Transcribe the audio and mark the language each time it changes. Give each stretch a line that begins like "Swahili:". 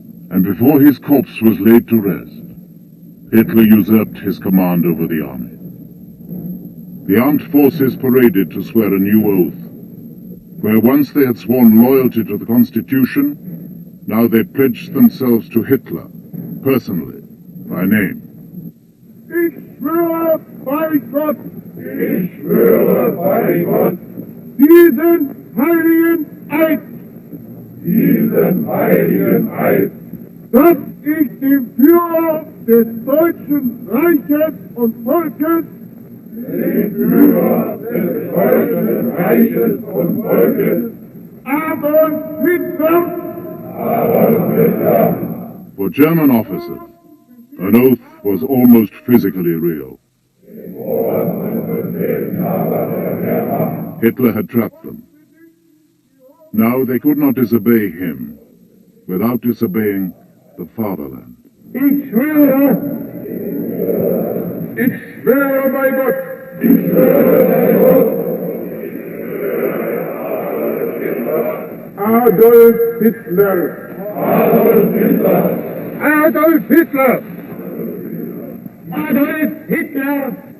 English: And before his corpse was laid to rest, Hitler usurped his command over the army. The armed forces paraded to swear a new oath, where once they had sworn loyalty to the Constitution, now they pledged themselves to Hitler, personally, by name.
German: Ich schwöre bei Gott, ich schwöre bei Gott, diesen heiligen Eid, dass ich dem Führer des Deutschen Reiches und Volkes, Adolf Hitler,
English: For German officers, an oath was almost physically real. Hitler had trapped them. Now they could not disobey him without disobeying the fatherland.
German: ich schwöre bei Gott, Adolf Hitler, Adolf Hitler, Adolf Hitler.